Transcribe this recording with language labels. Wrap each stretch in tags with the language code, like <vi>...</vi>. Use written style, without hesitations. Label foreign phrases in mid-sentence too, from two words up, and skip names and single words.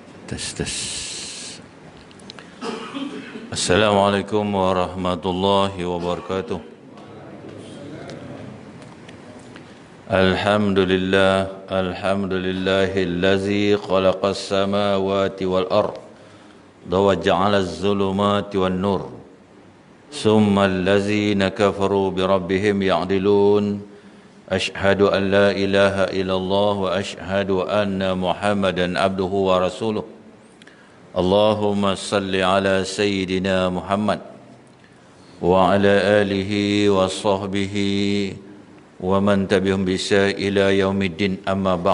<ar>Tes tes. السلام عليكم ورحمة الله وبركاته. الحمد لله الذي خلق السماوات والأرض وجعل الظلمات والنور. ثم الذين كفروا بربهم يعدلون. أشهد أن لا إله إلا الله وأشهد أن محمدا عبده ورسوله. اللهم صل على سيدنا محمد وعلى آله وصحبه ومن تبعهم بإحسان إلى يوم الدين، أما بعد.</ar>